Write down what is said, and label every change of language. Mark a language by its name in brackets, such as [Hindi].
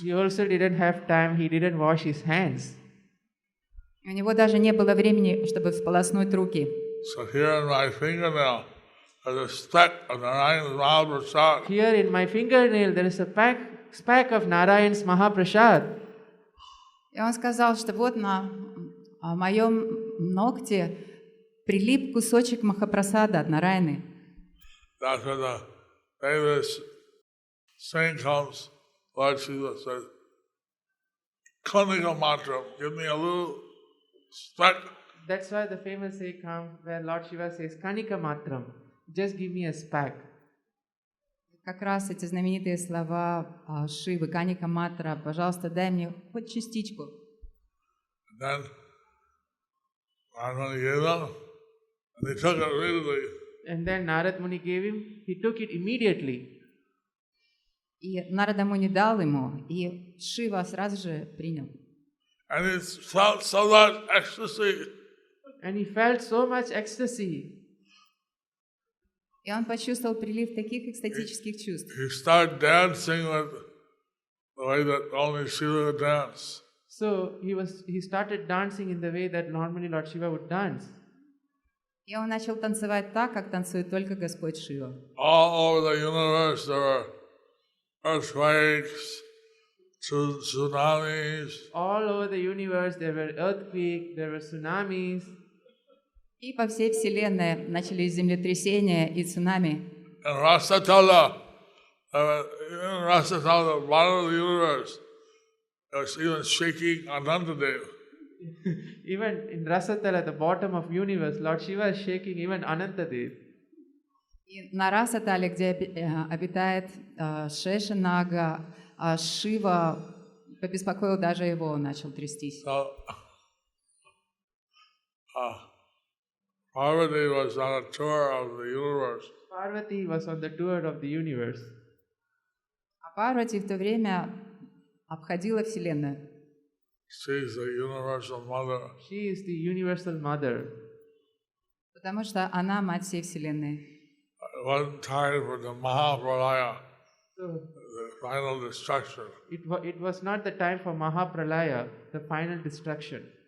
[English] He also didn't have time, he didn't wash his hands. [Russian] У него даже не было времени, чтобы всполоснуть руки. [English] So here in my fingernail, there's a speck of Narayan's Mahaprasad. Here in my fingernail there is a speck of Narayan's Mahaprasad. [Russian] И он сказал, что вот на моем ногте прилип кусочек Махапрасада от Нараяны. [English] That's where the famous saying comes. Lord Shiva says, Kanika Matra, give me a little speck. That's why the famous say comes where Lord Shiva says, Kanika Matram, just give me a speck. [Russian] Как раз эти знаменитые слова Шивы, Каника Матра, пожалуйста, дай мне хоть частичку. [English] And then, when he gave them, and they took it immediately. And then Narad Muni gave him, he took it immediately. [Russian] И Нарада Муни дал ему, и Шива сразу же принял. [English] And he felt so much ecstasy. And he felt so much ecstasy. [Russian] И он почувствовал прилив таких экстатических чувств. [English] He started dancing with the way that only Shiva would dance. So he started dancing in the way that normally Lord Shiva would dance. [Russian] И он начал танцевать так, как танцует только Господь Шива. [English] All over the universe there were earthquakes, tsunamis. All over the universe there were earthquakes, there were tsunamis. [Russian] И по всей Вселенной начались землетрясения и цунами. [English] And Rasatala, in Rasatala, the bottom of the universe, it was even shaking Anantadev. Even in Rasatala, at the bottom of universe, Lord Shiva is shaking even Anantadev. [Russian] И на Расатале, где обитает Шешанага, Шива побеспокоил даже его, начал трястись. [English] So, Parvati was on a tour of the universe. Parvati was on the tour of the universe. [Russian] А Парвати в то время обходила Вселенную. [English] She is the universal mother. She is the universal mother. [Russian] Потому что она мать всей Вселенной. [English] It wasn't time for the Mahapralaya, So the final destruction. it was not the time for Mahapralaya, the final destruction.